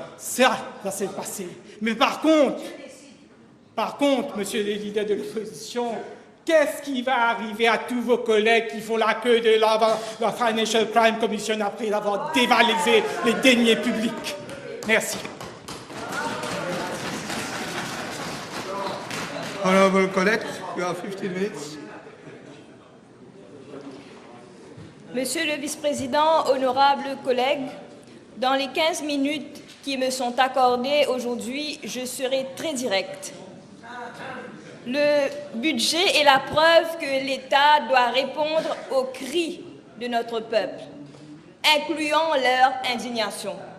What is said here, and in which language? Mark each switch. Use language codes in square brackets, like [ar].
[fr] Ça va se passer. Mais par contre, monsieur le leader de l'opposition, qu'est-ce qui va arriver à tous vos collègues qui font la queue de la Financial Crime Commission après avoir dévalisé les deniers publics? Merci. [en] Honorable Colette, you have 15 minutes. [fr] Monsieur le vice-président, honorables collègues, dans les 15 minutes qui me sont accordées aujourd'hui, je serai très directe. Le budget est la preuve que l'État doit répondre aux cris de notre peuple, incluant leur indignation.